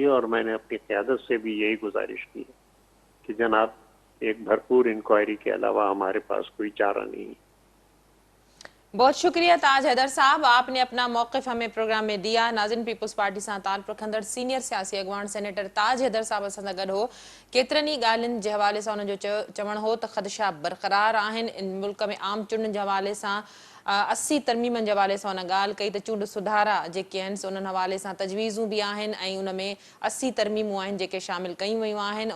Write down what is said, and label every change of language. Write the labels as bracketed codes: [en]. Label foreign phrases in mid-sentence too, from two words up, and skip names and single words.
[ur] اور میں نے اپنی قیادت سے بھی یہی گزارش کی ہے کہ جناب ایک بھرپور انکوائری کے علاوہ ہمارے پاس کوئی چارہ نہیں. بہت شکریہ تاج حیدر صاحب, آپ نے اپنا موقف ہمیں پروگرام میں دیا. [sd] ناظرین, پیپلز پارٹی سان تعلق رکھندڑ سینئر سیاسی اڳواڻ سینیٹر تاج حیدر صاحب اسان سان گڏ ہو. केतिरनि ई ॻाल्हियुनि जे हवाले सां उन्हनि जो चवणु हो त ख़दशा बरक़रार आहिनि. इन मुल्क में आम चूंडनि जे हवाले सां 80 तरमीमनि जे हवाले सां उन ॻाल्हि कई त चूंड सुधारा जेके आहिनि उन्हनि हवाले सां तजवीज़ूं बि आहिनि ऐं उन में 80 तरमीमूं आहिनि जेके शामिल कयूं वयूं आहिनि.